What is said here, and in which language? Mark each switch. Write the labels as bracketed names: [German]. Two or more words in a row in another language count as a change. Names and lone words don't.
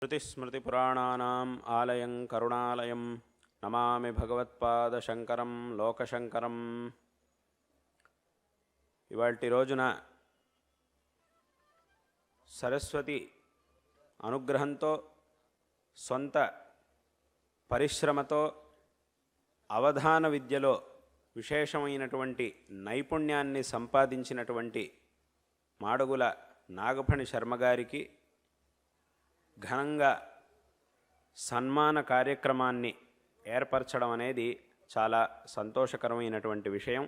[Sanskrit] श्रुतिस्मृतिपुराणानाम् आलयं करुणालयं नमामि भगवत्पादशंकरं लोकशंकरं। [Telugu] ఇవాళ్టి రోజున సరస్వతి అనుగ్రహంతో స్వంత परिश्रमतो అవధాన విద్యలో విశేషమైనటువంటి నైపుణ్యాన్ని సంపాదించినటువంటి మాడుగుల నాగఫణి శర్మ గారికి ఘనంగా సన్మాన కార్యక్రమాన్ని ఏర్పరచడం అనేది చాలా సంతోషకరమైనటువంటి విషయం.